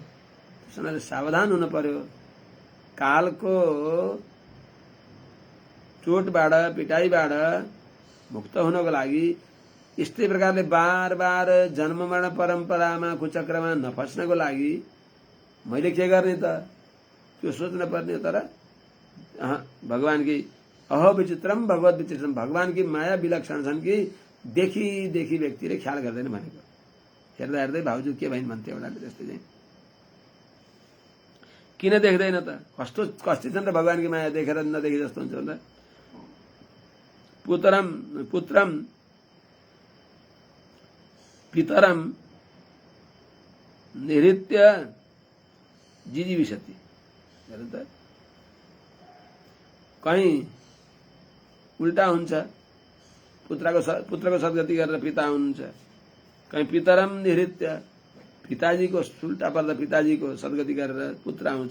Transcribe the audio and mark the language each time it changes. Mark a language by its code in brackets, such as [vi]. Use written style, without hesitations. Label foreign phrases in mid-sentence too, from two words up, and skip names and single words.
[ne] त्यसैले सावधान हुन पर्यो। कालको चोटबाट पिटाइबाट मुक्त हुनको लागि यस्तै प्रकारले बार बार जन्म मरण परम्परामा कुचक्रमा नफस्नको लागि मैले के गर्ने त, त्यो सोच्न पर्ने। तर भगवानकी [sa] अहो विचित्रम भगवत विचित्रम, [ne] भगवानकी माया विलक्षण छन् कि देखी देखी व्यक्तिले ख्याल गर्दैन भनेको। हेर्दा हेर्दै भाउजू के भइन् भन्थ्यो एउटाले त्यस्तै चाहिँ। किन देख्दैन त? कस्तो कस्ती छन् र भगवानको माया देखेर नदेखे जस्तो हुन्छ होला। [sa] पुत्रम पितरम निहृत्य जिजीविषति। [ne] हेर त कहीँ उल्टा हुन्छ, पुत्रको सद्गति गरेर पिता हुनुहुन्छ, कहीँ [sa] पितरम निहृत्य [ne] पिताजीको उल्टा पर्दा पिताजीको सद्गति गरेर पुत्र आउँछ।